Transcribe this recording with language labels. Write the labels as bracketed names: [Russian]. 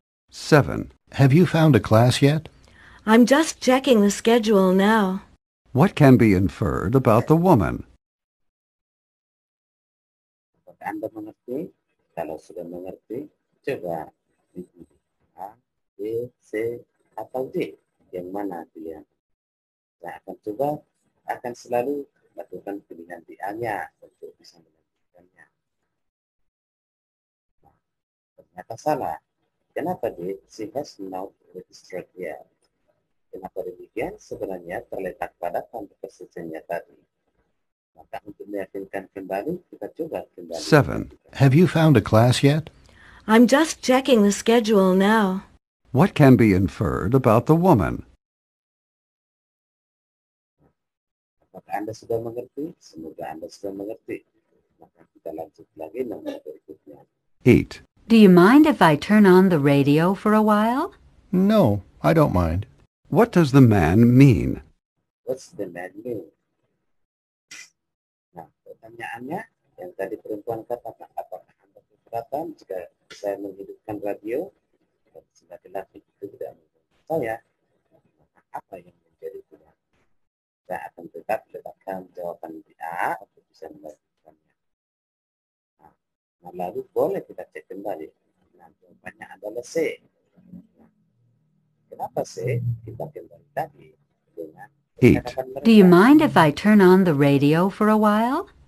[English] 7. Have you found a class yet? I'm just checking the schedule now. What can be inferred about the woman? [Indonesian] Apakah Anda mengerti? Kalau sudah mengerti, coba dipilih A, B, C, atau D. Yang mana pilihan? Saya akan selalu lakukan pilihan di A-nya untuk bisa melanjutkannya. Nah, ternyata salah. Kenapa D? [English] She has not registered yet. [Indonesian] Kenapa demikian? Sebenarnya terletak pada conversation-nya tadi. Maka untuk meyakinkan kembali, kita coba kembali. [English] 7. Have you found a class yet? I'm just checking the schedule now. What can be inferred about the woman? [Indonesian] Apakah Anda sudah mengerti? Semoga Anda sudah mengerti. Maka kita lanjut lagi nomor berikutnya. [English] 8. Do you mind if I turn on the radio for a while? No, I don't mind. What does the man mean? What's the man mean? [Indonesian] Nah, pertanyaannya yang tadi perempuan katakan, apakah Anda keberatan jika saya menghidupkan radio? Dan si laki-laki itu tidak menghidupkan saya. Maka apa yang menjadi pilihan? Saya akan tetap letakkan jawaban di A untuk bisa melanjutkannya. Nah, lalu boleh kita cek kembali. Nah, jawabannya adalah C. Nah, kenapa C? Kita kembali lagi dengan [English] 8. [Indonesian] percakapan mereka. [English] Do you mind if I turn on the radio for a while?